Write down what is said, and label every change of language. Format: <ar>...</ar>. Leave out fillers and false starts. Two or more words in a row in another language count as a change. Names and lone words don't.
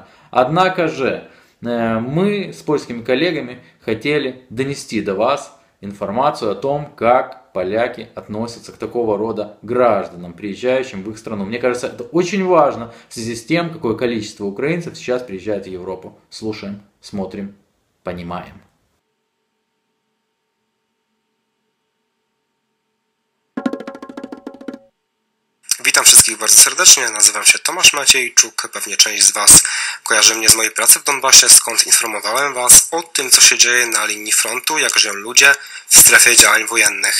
<ru>Однако же, мы с польскими коллегами хотели донести до вас информацию о том, как поляки относятся к такого рода гражданам, приезжающим в их страну. Мне кажется, это очень важно в связи с тем, какое количество украинцев сейчас приезжает в Европу. Слушаем, смотрим, понимаем.</ru> <pl>Witam wszystkich bardzo serdecznie, nazywam się Tomasz Maciejczuk, pewnie część z Was kojarzy mnie z mojej pracy w Donbasie, skąd informowałem Was o tym, co się dzieje na linii frontu, jak żyją ludzie w strefie działań wojennych.</pl>